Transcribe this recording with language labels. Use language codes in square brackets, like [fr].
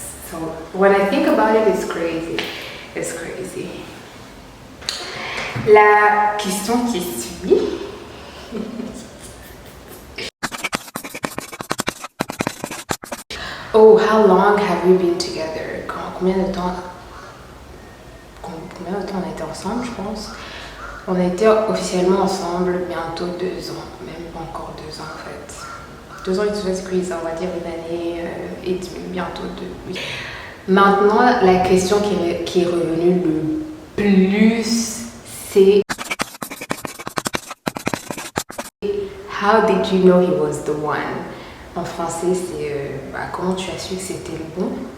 [en] So when I think about it, it's crazy. It's crazy. [fr] La question qui suit. [en] Oh, how long have we been together? [fr] Combien de temps on était ensemble, je pense? On était officiellement ensemble bientôt 2 ans, même pas encore 2 ans en fait. 2 ans et 2 squeeze, on va dire 1 année et demie, bientôt 2. Oui. Maintenant, la question qui est revenue le plus, c'est [en] how did you know he was the one? [fr] En français, c'est comment tu as su que c'était le bon?